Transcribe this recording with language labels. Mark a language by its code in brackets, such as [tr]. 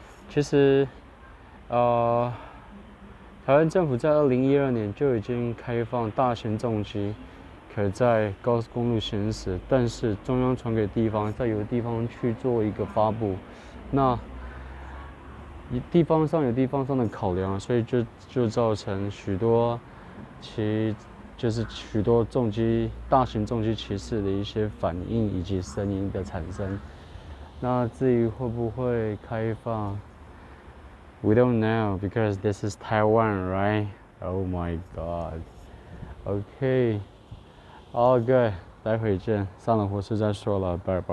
[zh] 其实，台湾政府在2012年就已经开放大型重机可在高速公路行驶，但是中央传给地方，在有的地方去做一个发布，那地方上有地方上的考量，所以就造成许多许多大型重机骑士的一些反应以及声音的产生。那至于会不会开放？ [en] We don't know because this is Taiwan, right? Oh my god. Okay. All good. [zh] 待会见，上了火车再说了，拜拜。